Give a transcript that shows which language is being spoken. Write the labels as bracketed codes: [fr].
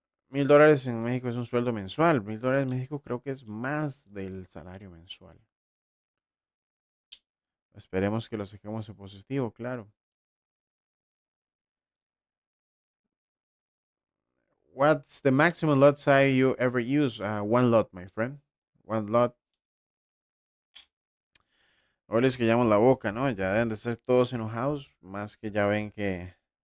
[es] $1,000 en México es un sueldo mensual. $1,000 en México creo que es más del salario mensual. Esperemos que lo saquemos en positivo, claro. [en] What's the maximum lot size you ever use? One lot, my friend. One lot. [es] Ahora es que llamo la boca, ¿no? Ya deben de estar todos enojados, más que ya ven que,